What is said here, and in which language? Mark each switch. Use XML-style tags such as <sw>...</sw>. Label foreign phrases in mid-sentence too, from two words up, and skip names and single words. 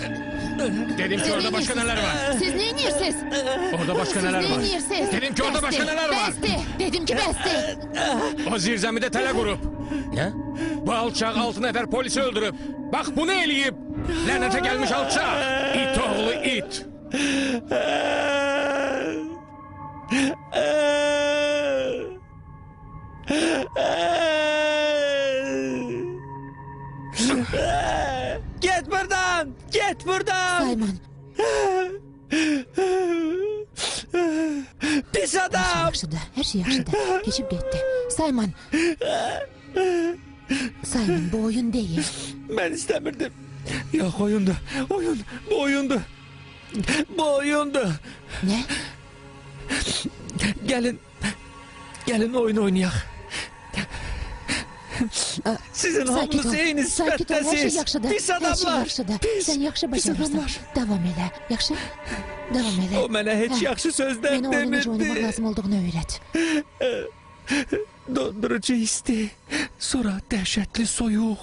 <tr>Dedim ki orada başka neler var? Siz ne inirsiniz? Orada başka neler Siz var? ne inirsiniz? Dedim ki orada başka neler var?</tr> <az>Bəsdir. Dedim ki bəsdir. O zirzəmidə tələ qurub. Nə? Bu alçaq 6 nəfər polisi öldürüb. Bax bunu eləyib. Lənətə gəlmiş alçaq. İt oğlu it. Get buradan! Get buradan! Sayman, Pis hər şey adam! yaxşıdır, hər şey yaxşıdır. Keçib getdi. Sayman. Sayman, bu oyun deyil.</az> <tr>Ben istemirdim. Yok oyundu. Oyun. Bu oyundu. Bu oyundu.</tr> <az>Nə?</az> <tr>Gelin. Gelin oyun oynayak.</tr> <az>Sizin Sakit ol. hamınız eyni Sakit ol, hər şey sifətdəsiz. yaxşıdır. Pis Hər şey adamlar. yaxşıdır. Pis. Sən yaxşı Pis bacarırsan. adamlar. Davam elə. Yaxşı? Davam elə. O mənə heç Hə. yaxşı sözlər Mənə oyunu necə oynamaq demirdi. lazım olduğunu öyrət. Dondurucu isti. Sonra dəhşətli soyuq.</az>